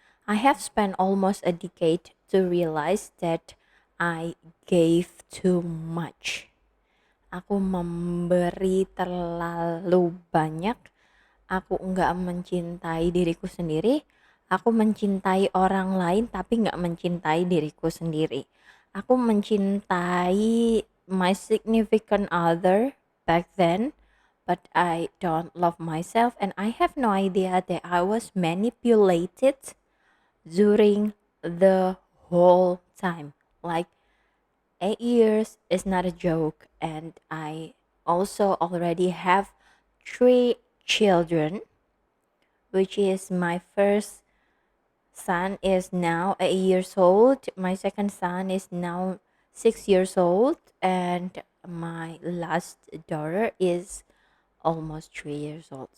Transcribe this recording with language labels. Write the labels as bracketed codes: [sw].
[en] I have spent almost a decade to realize that I gave too much. [id] Aku memberi terlalu banyak. Aku nggak mencintai diriku sendiri. Aku mencintai orang lain tapi nggak mencintai diriku sendiri. Aku mencintai [en] my significant other back then, but I don't love myself and I have no idea that I was manipulated during the whole time. Like 8 years is not a joke, and I also already have 3 children, which is my first son is now 8 years old, my second son is now 6 years old, and my last daughter is almost 3 years old.